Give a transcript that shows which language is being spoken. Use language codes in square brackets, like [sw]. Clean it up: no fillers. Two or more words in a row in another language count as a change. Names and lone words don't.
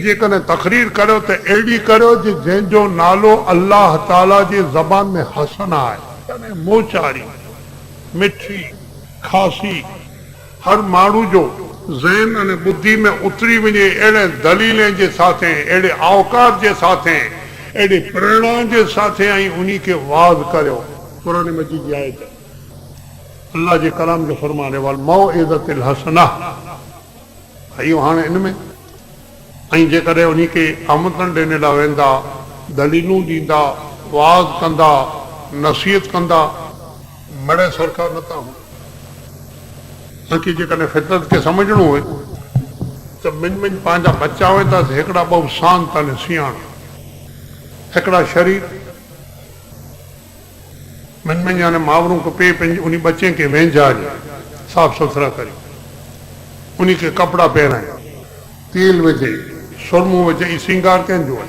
[sd] जेकॾहिं तकरीर करियो त अहिड़ी करियो जंहिंजो नालो अल्लाह ताला जी ज़बान में हसन आहे, यानी मोचारी, मिठी, खासी, हर माण्हू जो ज़हन अने बुद्धि में उतरी वञे अहिड़े दलीलें जे साथे, अहिड़े औकार जे साथे, अहिड़े प्रेरणा जे साथे ऐं उन्ही खे वाज़ करियो। क़ुरान मजीद जी आयत अल्लाह जे कलाम जो फरमान है [ar] والموعظة الحسنة. [sd] इहो हाणे इन में ऐं जेकॾहिं उन्ही खे आमंत्रण ॾियण लाइ वेंदा, दलीलूं ॾींदा, वाज़ कंदा, नसीहत कंदा, मड़े सरकार नथा हो। असांखे जेकॾहिं फितरत खे सम्झणो हुए त मिन पंहिंजा बच्चा हुए त हिकिड़ा ॿ शांत अने सियाण, हिकिड़ा शरीर मिन यानी मावरूं खे पे पंहिंजे उन बच्चे खे वेंझारी साफ़ सुथरा करे, उन्ही खे कपिड़ा पहिराए, तेल विझे, सुरमो विझे, ई श्रंगार कंहिंजो आहे?